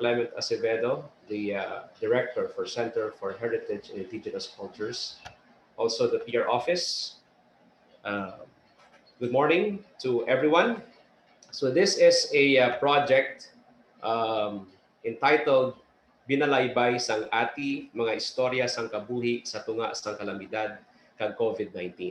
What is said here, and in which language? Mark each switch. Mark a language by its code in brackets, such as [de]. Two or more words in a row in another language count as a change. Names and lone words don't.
[en] Clement Acevedo, the Director for Center for Heritage and Indigenous Cultures, also the PR Office. Uh, Good morning to everyone. So this is a project um, entitled [hil] Binalaybay sang ati mga istorya sang kabuhi sa tunga sang kalamidad kag COVID-19.